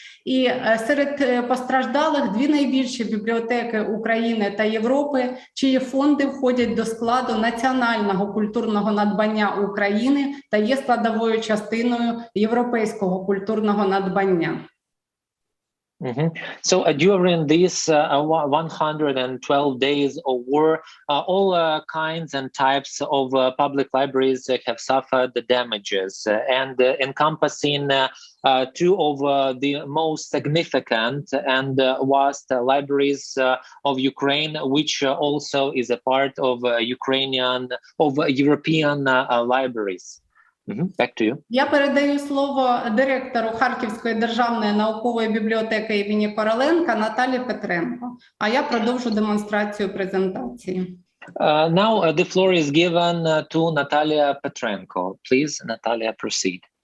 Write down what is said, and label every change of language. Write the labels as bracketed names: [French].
[Ukrainian] І серед постраждалих 2 найбільші бібліотеки України та Європи, чиї фонди входять до складу національного культурного надбання України та є складовою частиною європейського культурного надбання. [English] So during these 112 days of war, all kinds and types of public libraries have suffered the damages, and encompassing 2 of the most significant and vast libraries of Ukraine, which also is a part of European libraries. Back to you. [Ukrainian] Я передаю слово директору Харківської державної наукової бібліотеки імені Короленка Наталі Петренко. А я продовжу демонстрацію презентації. [English] Now the floor is given to Natalia Petrenko. Please, Natalia, proceed.